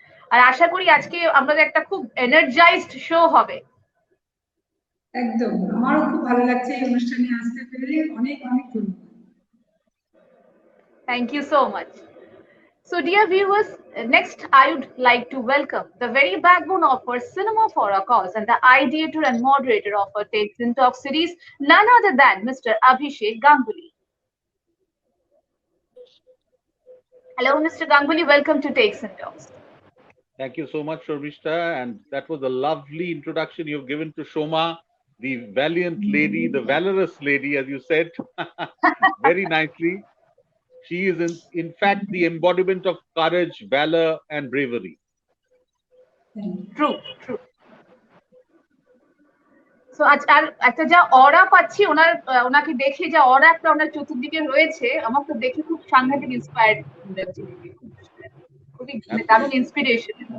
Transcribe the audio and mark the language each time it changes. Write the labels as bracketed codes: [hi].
[bn] আর আশা করি আজকে আমাদের একটা খুব এনার্জাইজড শো হবে। একদম। আমারও খুব ভালো লাগছে এই অনুষ্ঠানে আসতে পেরে। অনেক অনেক ধন্যবাদ। [en] Thank you so much. So, dear viewers, next I would like to welcome the very backbone of our Cinema for a Cause and the ideator and moderator of our Takes and Talk series, none other than Mr. Abhishek Ganguly. Hello, Mr. Ganguly. Welcome to Takes and Talks. Thank you so much, Shormishta. And that was a lovely introduction you've given to Shoma, the valiant lady, the valorous lady, as you said, very nicely. She is, in fact, the embodiment of courage, valor, and bravery. True, true. [bn] So, আর একটা যা অরা পাচ্ছি ওনাকে দেখে যা অরা একটা ওনার চতুর্দিকে রয়েছে আমার তো দেখে খুব সাংঘাতিক ইন্সপায়ার্ড লাগছে খুবই দারুণ ইন্সপিরেশন